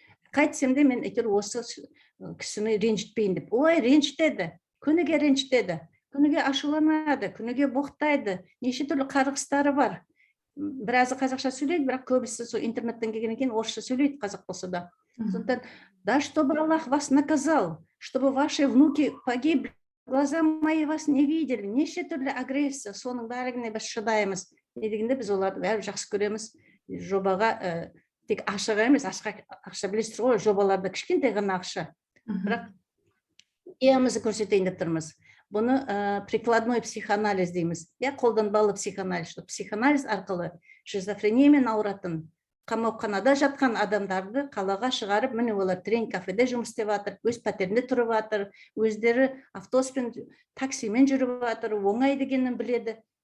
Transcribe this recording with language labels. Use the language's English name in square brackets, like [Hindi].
[Kazakh] Қайтсем де мен әйтеуір осы кісіні ренжітпейін деп. Ой, ренжітеді, күніге ренжітеді. Күніге ашуланады, күніге боқтайды, неше түрлі қарғыстары бар. біразы қазақша сөйлейді, бірақ көбісі сол интернеттен келгеннен кейін орысша сөйлейді, қазақ болса да. Сондықтан, да, [Russian] чтобы Аллах вас наказал, чтобы ваши внуки погибли, глаза мои вас не видели, [Kazakh] неше түрлі агрессия, соның бәріне біз шыдаймыз. Не дегенде біз оларды бәрі жақсы көреміз. Жобаға тек ақшаға емес, ақша білесіздер ғой, жобаларда кішкентай ғана ақша. Бірақ идеямызды көрсетейін деп тұрмыз. Бұны прикладной психоанализ дейміз. Қолданбалы психоанализ. Психоанализ арқылы шизофрениямен ауыратын, қамауханада жатқан адамдарды қалаға шығарып, міне олар тренинг кафеде жұмыс істеп жатыр, өз пәтерінде тұрып жатыр, өздері автобуспен, таксимен жүріп жатыр, оңай дегенін біледі.